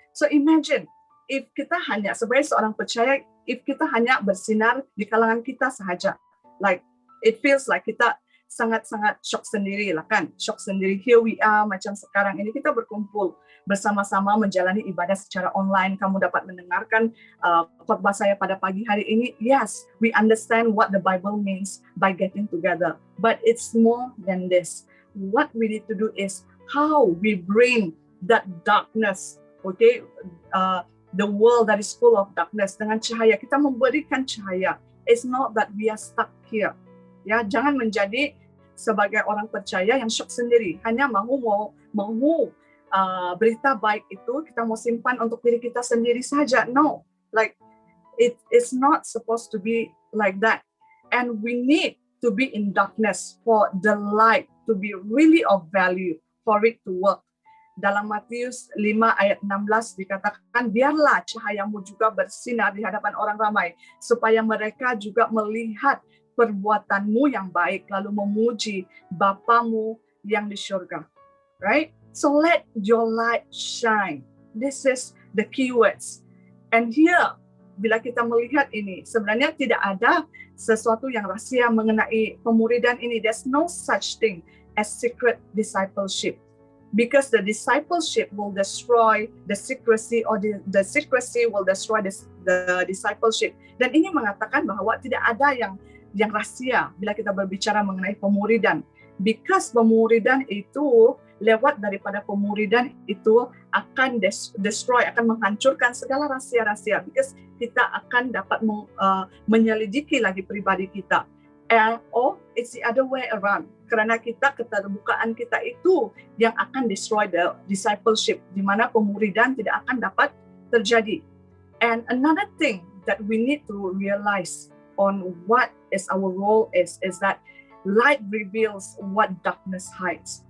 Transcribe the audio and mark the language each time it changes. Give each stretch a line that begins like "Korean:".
English: So imagine if
Malay: kita hanya sebagai seorang percaya, if kita hanya bersinar di kalangan kita sahaja,
English: like it feels like
Malay: kita sangat-sangat shock sendiri lah kan, shock sendiri.
English: Here we are,
Malay: macam sekarang ini kita berkumpul bersama-sama menjalani ibadah secara online. Kamu dapat mendengarkan khotbah saya pada pagi hari ini.
English: Yes, we understand what the Bible means by getting together, but it's more than this. What we need to do is how we bring that darkness, the world that is full of darkness,
Malay: dengan cahaya. Kita memberikan cahaya.
English: It's not that we are stuck here.
Malay: Ya, jangan menjadi sebagai orang percaya yang shock sendiri. Hanya mahu berita baik itu kita mau simpan untuk diri kita sendiri saja.
English: No, like it's not supposed to be like that. And we need to be in darkness for the light to be really of value, for it to work.
Malay: Dalam Matius 5 ayat 16 dikatakan, biarlah cahayamu juga bersinar di hadapan orang ramai, supaya mereka juga melihat perbuatanmu yang baik, lalu memuji Bapamu yang di surga.
English: Right? So let your light shine. This is the keywords.
Malay: And here, bila kita melihat ini, sebenarnya tidak ada sesuatu yang rahasia mengenai pemuridan ini.
English: There's no such thing as secret discipleship. Because the discipleship will destroy the secrecy, or the secrecy will destroy the discipleship.
Malay: Dan ini mengatakan bahwa tidak ada yang rahasia bila kita berbicara mengenai pemuridan. Because pemuridan itu, lewat daripada pemuridan itu akan destroy, akan menghancurkan segala rahasia-rahasia. Because kita akan dapat menyelidiki lagi pribadi kita.
English: Or it's the other way around.
Malay: Karena keterbukaan kita itu yang akan
English: destroy the discipleship,
Malay: di mana pemuridan tidak akan dapat terjadi.
English: And another thing that we need to realize on what is our role is that light reveals what darkness hides.